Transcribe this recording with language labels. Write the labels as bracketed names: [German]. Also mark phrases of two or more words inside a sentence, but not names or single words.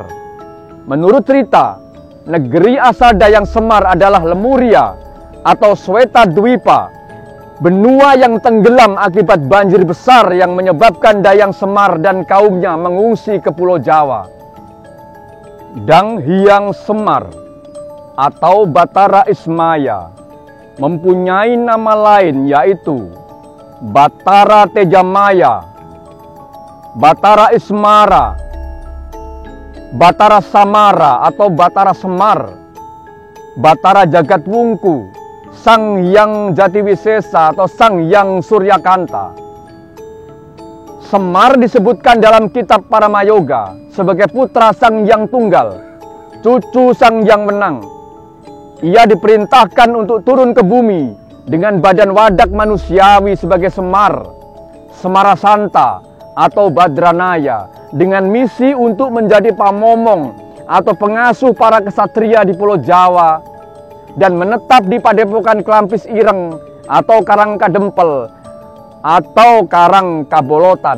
[Indonesian] Menurut cerita, negeri asal Dahyang Semar adalah Lemuria atau Sweta Dwipa, benua yang tenggelam akibat banjir besar yang menyebabkan Dahyang Semar dan kaumnya mengungsi ke Pulau Jawa. Dang Hyang Semar atau Batara Ismaya mempunyai nama lain yaitu Batara Tejamaya, Batara Ismara, Batara Samara atau Batara Semar, Batara Jagatwungku, Sang Hyang Jatiwisesa atau Sang Hyang Suryakanta. Semar disebutkan dalam kitab Paramayoga sebagai putra Sang Hyang Tunggal, cucu Sang Hyang Menang. Ia diperintahkan untuk turun ke bumi dengan badan wadak manusiawi sebagai Semar, Semarasanta atau Badranaya, dengan misi untuk menjadi pamomong atau pengasuh para kesatria di Pulau Jawa dan menetap di Padepokan Klampis Ireng atau Karangkadempel atau Karangkabolotan.